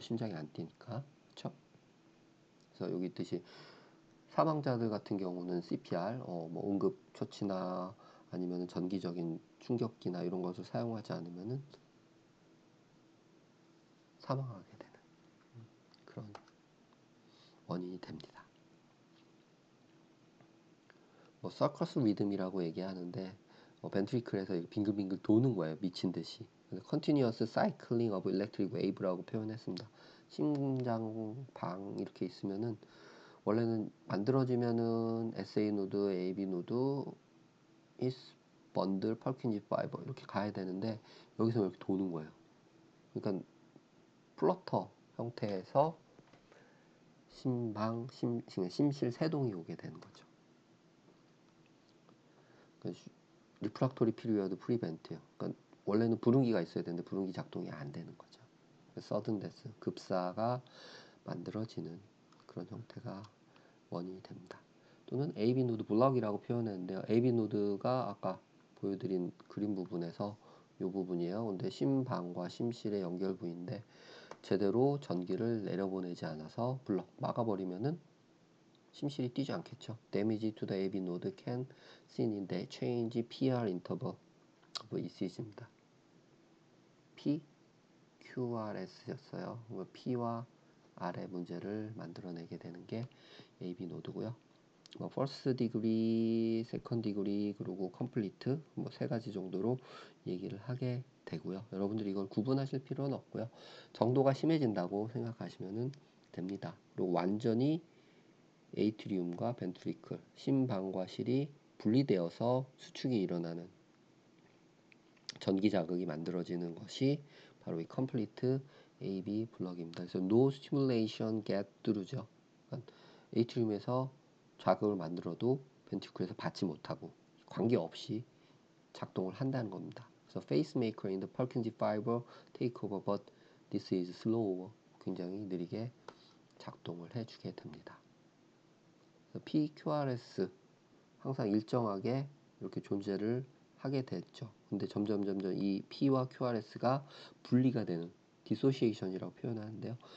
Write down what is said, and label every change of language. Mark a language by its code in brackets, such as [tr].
[ko] 심장이 안 뛰니까. 그렇죠? 그래서 여기 있듯이 사망자들 같은 경우는 CPR, 응급 처치나 아니면 전기적인 충격기나 이런 것을 사용하지 않으면은 사망하게 되는 그런 원인이 됩니다. 뭐 서커스 리듬이라고 얘기하는데 벤트리클에서 빙글빙글 도는 거예요. 미친 듯이. [en] Continuous cycling of electric wave라고 [ko] 표현했습니다. 심장방 이렇게 있으면은 원래는 만들어지면은 SA 노드, AB 노드, is 번들, 펄킨지 파이버 이렇게 가야 되는데 여기서 이렇게 도는 거예요. 그러니까 플러터 형태에서 심실 세동이 오게 되는 거죠. [en] 리프락토리 피리어드 프리벤트요. [ko] 그러니까 원래는 부릉기가 있어야 되는데 부릉기 작동이 안 되는 거죠. 서든 데스, 급사가 만들어지는 그런 형태가 원인이 됩니다. 또는 AB 노드 블럭이라고 표현했는데요. AB 노드가 아까 보여드린 그림 부분에서 이 부분이에요. 근데 심방과 심실의 연결 부위인데 제대로 전기를 내려보내지 않아서 블럭 막아버리면은 심실이 뛰지 않겠죠. [en] Damage to the AB node can seen in the change PR interval of ECG입니다. [ko] P, QRS였어요. P와 R의 문제를 만들어내게 되는 게 AB 노드고요. [en] first degree, second degree, [ko] 그리고 complete 세 가지 정도로 얘기를 하게 되고요. 여러분들이 이걸 구분하실 필요는 없고요. 정도가 심해진다고 생각하시면 됩니다. 그리고 완전히 에이트리움과 벤트리클, 심방과 실이 분리되어서 수축이 일어나는 전기 자극이 만들어지는 것이 바로 이 complete AB 블럭입니다. 그래서 [en] no stimulation get through죠. [ko] 그러니까 에이트리움에서 자극을 만들어도 벤트리클에서 받지 못하고 관계없이 작동을 한다는 겁니다. 그래서 [en] pacemaker in the Purkinje fiber take over, but this is slow. [ko] 굉장히 느리게 작동을 해주게 됩니다. PQRS 항상 일정하게 이렇게 존재를 하게 됐죠. 근데 점점 이 P와 QRS가 분리가 되는 디소시에이션이라고 표현하는데요.